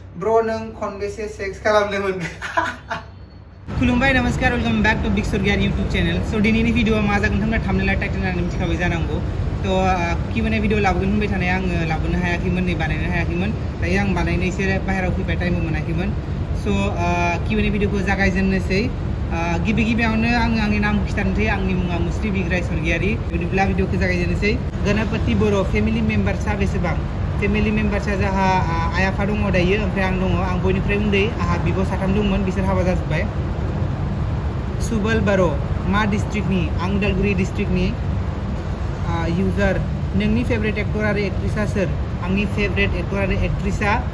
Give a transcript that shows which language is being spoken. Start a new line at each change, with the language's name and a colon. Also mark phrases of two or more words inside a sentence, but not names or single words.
Bodo: ब्रो नों खनबेसे सेक्स खालामदोंमोन? खुलुमबाय नमस्कार
English: welcome back to Big Story YouTube channel
Bodo: सो दिनैनि भिडिअआ मा जागोन होनना
English: thumbnail title
Bodo: होननानै मिथिखाबाय जानांगौ तो
English: Q&A video
Bodo: लाबोगोन होनबाय थानाय आङो लाबोनो हायाखैमोन नै बानायनो हायाखैमोन दायो आं बानायनो एसे बाहेरायाव फैबाय टाइमबो मोनाखैमोन सो
English: Q&A video
Bodo: जागायजेननोसै गिबियावनो आङो आंनि नाम खिथानोसै आंनि मुङा मुस्रि बिग्राय स्वर्गियारि बिदिब्ला भिडिअखौ जागायजेननोसै गणपति बर'
English: family members
Bodo: बेसेबां
English: family members
Bodo: जाहा आइ आफा दङ दायो ओमफ्राय आं दङ आं बयनिफ्राय उन्दै आंहा बिब' साथाम दंमोन बिसोर हाबा जाजोब्बाय सुबल बार' मा डिस्ट्रिक्टनि आं उदालगुरि डिस्ट्रिक्टनि इउजार नोंनि
English: favourite actor
Bodo: आरो एक्ट्रिसा सोर आंनि
English: favourite actor
Bodo: आरो एक्ट्रिसा